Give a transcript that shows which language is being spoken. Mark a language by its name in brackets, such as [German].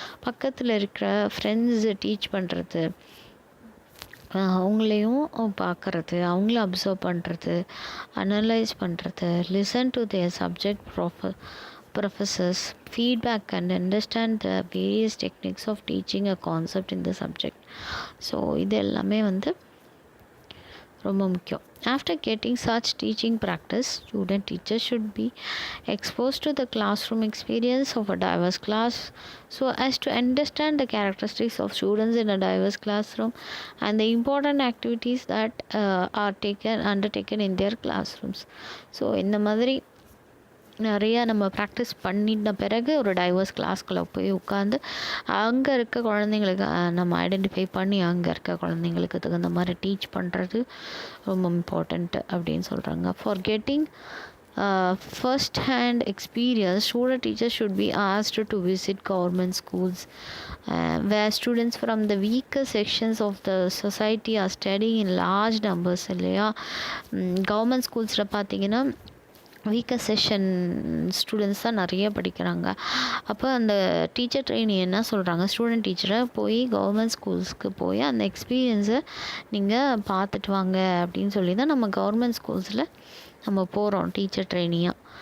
[English] பக்கத்தில் இருக்கிற friends teach பண்ணுறது, அவங்களையும் பார்க்குறது, அவங்கள அப்சர்வ் பண்ணுறது, அனலைஸ் பண்ணுறது, listen to their subject professors feedback and understand the various techniques of teaching a concept in the subject. [Tamil] So இது எல்லாமே வந்து ரொம்ப முக்கியம். [English] After getting such teaching practice, student teachers should be exposed to the classroom experience of a diverse class so as to understand the characteristics of students in a diverse classroom and the important activities that are undertaken in their classrooms. [Tamil] So இந்த மாதிரி நிறையா நம்ம practice பண்ணின பிறகு ஒரு divorce கிளாஸ்குள்ளே போய் உட்காந்து அங்கே இருக்க குழந்தைங்களுக்கு நம்ம ஐடென்டிஃபை பண்ணி அங்கே இருக்க குழந்தைங்களுக்கு தகுந்த மாதிரி டீச் பண்ணுறது ரொம்ப இம்பார்ட்டண்ட்டு அப்படின்னு சொல்கிறாங்க. [English] For getting first hand experience, student teachers should be asked to visit government schools where students from the weaker sections of the society are studying in large numbers இல்லையா. [Tamil] கவர்மெண்ட் ஸ்கூல்ஸில் பார்த்தீங்கன்னா weaker session students தான் நிறைய படிக்கிறாங்க. அப்போ அந்த teacher trainee என்ன சொல்கிறாங்க, student டீச்சரை போய் கவர்மெண்ட் ஸ்கூல்ஸ்க்கு போய் அந்த எக்ஸ்பீரியன்ஸை நீங்கள் பார்த்துட்டு வாங்க அப்படின்னு சொல்லி தான் நம்ம கவர்மெண்ட் ஸ்கூல்ஸில் நம்ம போகிறோம் டீச்சர் ட்ரெயினியாக.